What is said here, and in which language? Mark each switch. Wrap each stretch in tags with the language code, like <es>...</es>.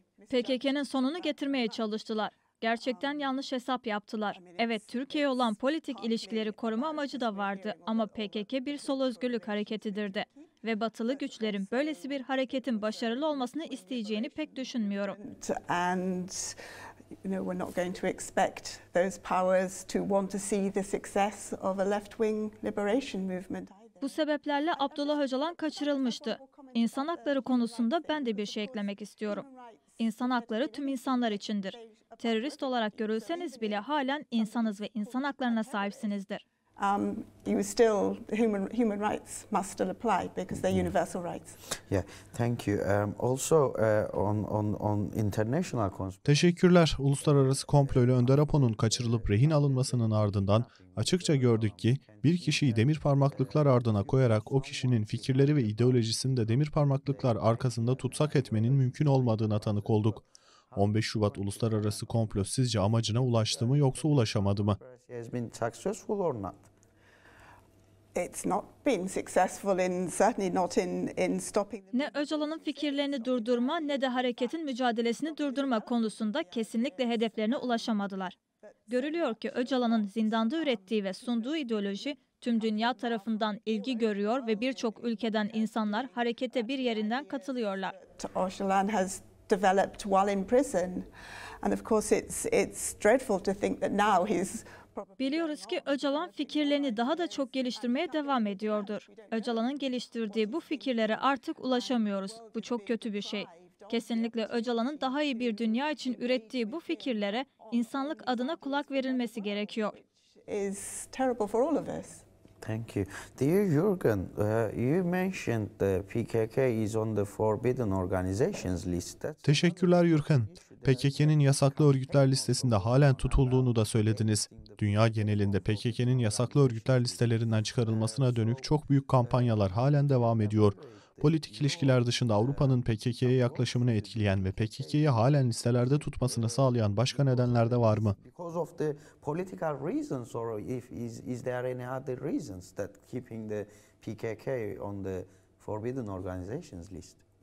<tr>PKK'nın sonunu getirmeye çalıştılar. Gerçekten yanlış hesap yaptılar. Evet, Türkiye'ye olan politik ilişkileri koruma amacı da vardı ama PKK bir sol özgürlük hareketidir de. Ve batılı güçlerin böylesi bir hareketin başarılı olmasını isteyeceğini pek düşünmüyorum.</tr> <en>and we're not going to expect those powers to want to see the success of a left-wing liberation movement.</en> <tr>Bu sebeplerle Abdullah Öcalan kaçırılmıştı. İnsan hakları konusunda ben de bir şey eklemek istiyorum. İnsan hakları tüm insanlar içindir. Terörist olarak görülseniz bile halen insanız ve insan haklarına sahipsinizdir.</tr> <en>you still human rights must still apply because they're universal rights. Yeah, thank you. Also on international</en> <tr>Teşekkürler. Uluslararası komployla Önder Apo'nun kaçırılıp rehin alınmasının ardından açıkça gördük ki bir kişiyi demir parmaklıklar ardına koyarak o kişinin fikirleri ve ideolojisini de demir parmaklıklar arkasında tutsak etmenin mümkün olmadığına tanık olduk. 15 Şubat Uluslararası Komplo sizce amacına ulaştı mı yoksa ulaşamadı mı?</tr> <en>has been successful or not? It's not been successful certainly not in stopping them.</en> <tr>Ne Öcalan'ın fikirlerini durdurma ne de hareketin mücadelesini durdurma konusunda kesinlikle hedeflerine ulaşamadılar. Görülüyor ki Öcalan'ın zindanda ürettiği ve sunduğu ideoloji tüm dünya tarafından ilgi görüyor ve birçok ülkeden insanlar harekete bir yerinden katılıyorlar.</tr> <en>Öcalan has developed while in prison, and of course it's dreadful to think that now he's.</en> <tr>Biliyoruz ki Öcalan fikirlerini daha da çok geliştirmeye devam ediyordur. Öcalan'ın geliştirdiği bu fikirlere artık ulaşamıyoruz. Bu çok kötü bir şey. Kesinlikle Öcalan'ın daha iyi bir dünya için ürettiği bu fikirlere insanlık adına kulak verilmesi gerekiyor.</tr> <en>Is terrible for all of us. Thank you. Dear Jürgen, you mentioned the PKK is on the forbidden organizations list.</en> <tr>Teşekkürler Yürgen. PKK'nin yasaklı örgütler listesinde halen tutulduğunu da söylediniz. Dünya genelinde PKK'nin yasaklı örgütler listelerinden çıkarılmasına dönük çok büyük kampanyalar halen devam ediyor. Politik ilişkiler dışında Avrupa'nın PKK'ye yaklaşımını etkileyen ve PKK'yi halen listelerde tutmasını sağlayan başka nedenler de var mı?</tr> <en>Because of the political reasons, or is there any other reasons that keeping the PKK on the forbidden organizations list?</en>